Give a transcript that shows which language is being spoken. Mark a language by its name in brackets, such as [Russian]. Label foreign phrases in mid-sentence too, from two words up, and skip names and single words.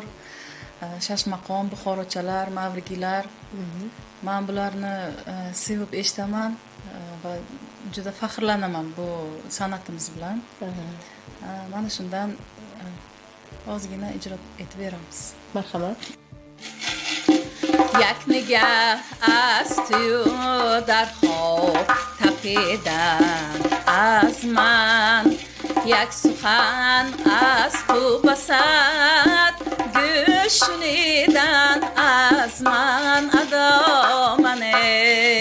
[Uzbek] Shashmaqom, buxorochalar, mavrigilar. Men bularni sevib eshitaman va juda faxrlanaman bu san'atimiz bilan. Mana shundan ozgina ijro etib beramiz. Marhamat. [Persian] یک نگاه از تو در خواب تپیدن از من، یک سخن از تو بسد گوش شنیدن از من ادا منه.